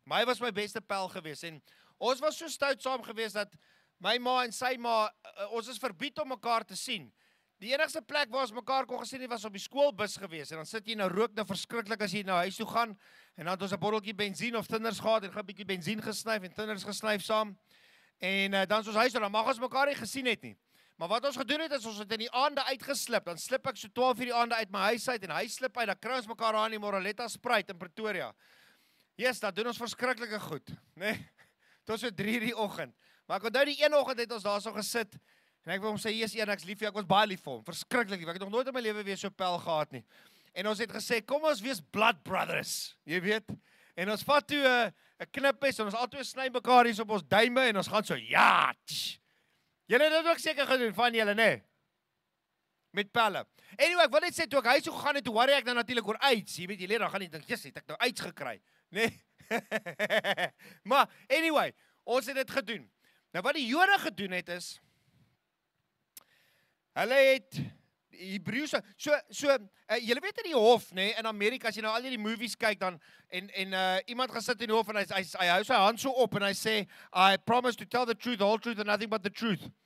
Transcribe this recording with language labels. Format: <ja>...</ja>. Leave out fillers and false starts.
<af>Maar hy was my beste pel gewees, en ons was so stout saam gewees, dat my ma en sy ma, ons is verbied om mekaar te sien. Die enigste plek waar ons mekaar kon gesien het, was op die skoolbus gewees, en dan sit jy nou rook nou verskriklik as jy na huis toe gaan, en dan het ons 'n botteltjie benzien of tinders gehad, en 'n bietjie benzien gesnyf, en tinders gesnyf saam, en dan is ons huis toe, dan mag ons mekaar nie gesien het nie. Maar wat ons gedoen het, is ons het in die aande uitgeslip, dan slip ek so 12 uur die aande uit my huis uit, en hy slip uit, dan kry ons mekaar aan die Moraletta Spruit in Pretoria. Yes, dat doen ons verskriklike goed, nee, tot so 3 uur die oggend. Maar ek onthou die een oggend het ons daar so gesit, en ek wil hom sê, yes, ek is lief vir jou, ek was baie lief vir hom, verskriklik lief, ek het nog nooit in my lewe weer so pel gehad nie. En ons het gesê, kom ons wees blood brothers, jy weet, en ons vat toe 'n knipmes, en ons albei sny mekaar hier op ons duime, en ons gaan so, ja, tsch. Julle het dit ook seker gedoen, van julle, nee, met pelle. Anyway, ek wil net sê, toe ek huis toe gegaan het, toe worry ek nou natuurlik oor AIDS, jy weet, jy leer, dan gaan jy dink, yes, het ek nou AIDS gekry, nee, maar, anyway, ons het dit gedoen. Nou, wat die Jode gedoen het is, hulle het Hebreëse, julle weet in die hof, nee, in Amerika, as jy nou al die movies kyk, dan, en iemand gaan sit in die hof, en hy hou sy hand so op, en hy sê,</af> <en>I promise to tell the truth,</en> <af>the whole truth, and nothing but the truth.</af>